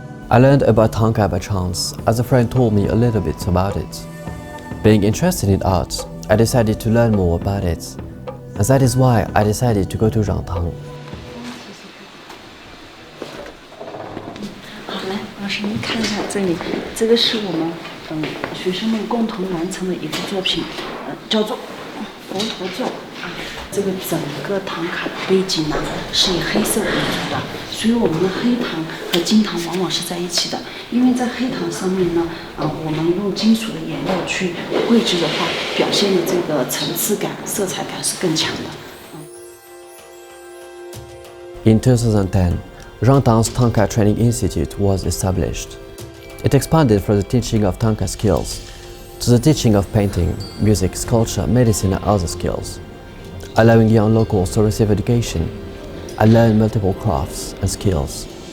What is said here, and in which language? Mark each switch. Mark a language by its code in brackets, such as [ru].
[en] I learned about Thangka by chance, as a friend told me a little bit about it. Being interested in art, I decided to learn more about it. And that is why I decided to go to Rangtang. [zh] 好，来，老师您看一下这里，这个是我们学生们共同完成的一幅作品，叫做佛陀传啊。这个整个唐卡的背景呢是以黑色为主的，所以我们的黑糖和金糖往往是在一起的。因为在黑糖上面呢，我们用金属的颜料去绘制的话，表现的这个层次感、色彩感是更强的。 [en] In 2010, Rangtang's Thangka Training Institute was established. It expanded from the teaching of Thangka skills to the teaching of painting, music, sculpture, medicine and other skills. Allowing young locals to receive education, I learned multiple crafts and skills.